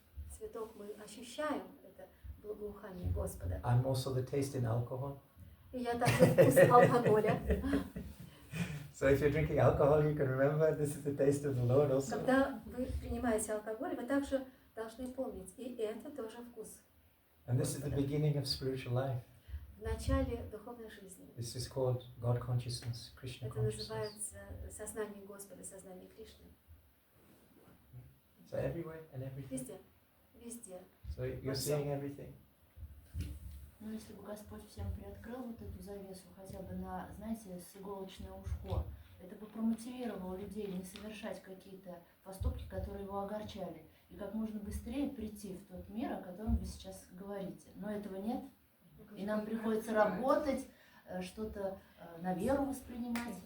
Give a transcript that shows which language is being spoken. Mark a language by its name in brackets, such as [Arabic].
[Russian] Цветок мы ощущаем, это благоухание Господа. [English] I'm also the taste in alcohol. [Russian] И я также вкус алкоголя. [English] So if you're drinking alcohol, you can remember this is the taste of the Lord also. [Russian] Когда вы принимаете алкоголь, вы также должны помнить, и это тоже вкус. [English] And this is the beginning of spiritual life. [Russian] В начале духовной жизни. [English] This is called God consciousness, Krishna [Russian] Это [English] consciousness. [Russian] называется сознание Господа, сознание Кришны. [English] So everywhere and everything. [Russian] Везде. Везде. [English] So you're seeing everything. [Russian] Ну, если бы Господь всем приоткрыл вот эту завесу, хотя бы на, знаете, с иголочное ушко, это бы промотивировало людей не совершать какие-то поступки, которые его огорчали, и как можно быстрее прийти в тот мир, о котором вы сейчас говорите. Но этого нет, и нам приходится работать, что-то на веру воспринимать.